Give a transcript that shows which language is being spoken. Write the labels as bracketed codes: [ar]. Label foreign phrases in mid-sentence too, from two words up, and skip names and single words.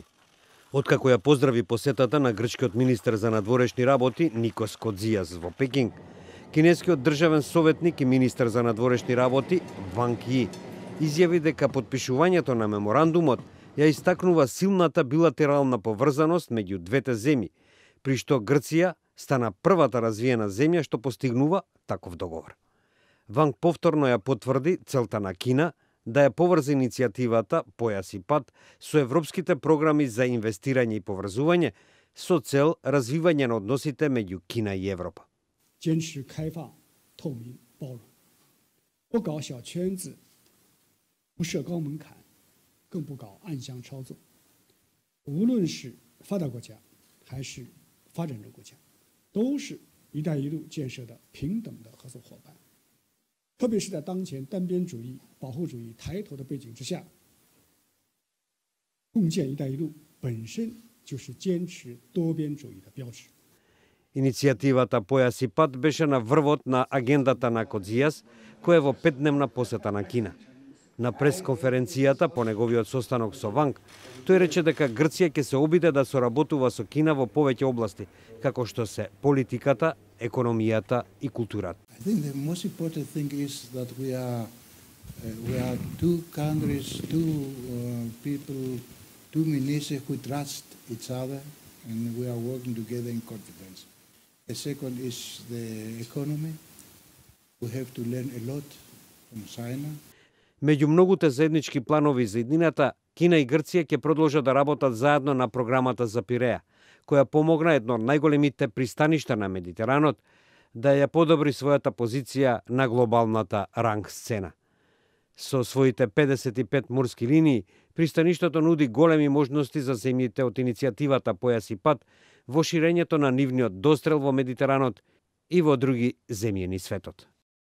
[mk] Откако ја поздрави посетата на грчкиот министер за надворешни работи Никос Кодзијас во Пекинг, кинескиот државен советник и министер за надворешни работи Ванг Ји изјави дека потпишувањето на меморандумот ја истакнува силната билатерална поврзаност меѓу двете земји, при што Грција стана првата развиена земја што постигнува таков договор. Ванг повторно ја потврди целта на Кина да ја поврзе иницијативата Појас и пат со европските програми за инвестирање и поврзување со цел развивање на односите меѓу Кина и Европа. [zh] 坚持开放、透明、包容，不搞小圈子，不设高门槛，更不搞暗箱操作。无论是发达国家还是发展中国家，都是“一带一路”建设的平等的合作伙伴。特别是在当前单边主义、保护主义抬头的背景之下，共建“一带一路”本身就是坚持多边主义的标志。 [mk] Иницијативата Појас и пат беше на врвот на агендата на Кодзијас, која е во 5-дневна посета на Кина. На пресконференцијата по неговиот состанок со Ванг, тој рече дека Грција ќе се обиде да соработува со Кина во повеќе области, како што се политиката, економијата и културата. [en] I think the most important thing is that we are two countries, people, two ministers who trust each other, and we are working together in confidence. The second is the economy. We have to learn a lot from China. [mk] Меѓу многуте заеднички планови за иднината, Кина и Грција ќе продолжат да работат заедно на програмата за Пиреа, која помогна едно од најголемите пристаништа на Медитеранот да ја подобри својата позиција на глобалната ранг сцена. Со своите 55 морски линии, пристаништето нуди големи можности за земјите од иницијативата Појас и пат во ширењето на нивниот дострел во Медитеранот и во други земји низ светот.